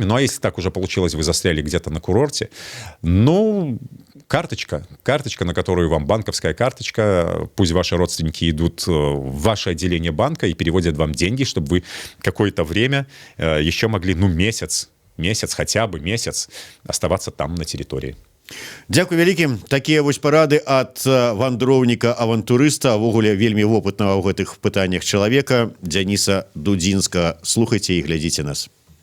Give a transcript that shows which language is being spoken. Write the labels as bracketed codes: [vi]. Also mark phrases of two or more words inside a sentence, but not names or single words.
[ru] Ну, а если так уже получилось, вы застряли где-то на курорте, ну, карточка, на которую вам банковская карточка, пусть ваши родственники идут в ваше отделение банка и переводят вам деньги, чтобы вы какое-то время еще могли, ну, месяц, хотя бы месяц оставаться там на территории. [be] Дзякуй вялікі. Такія вось парады ад вандроўніка-авантурыста, увогуле вельмі вопытнага ў гэтых пытаннях чалавека, Дзяніса Дудзінскага. Слухайце і глядзіце нас.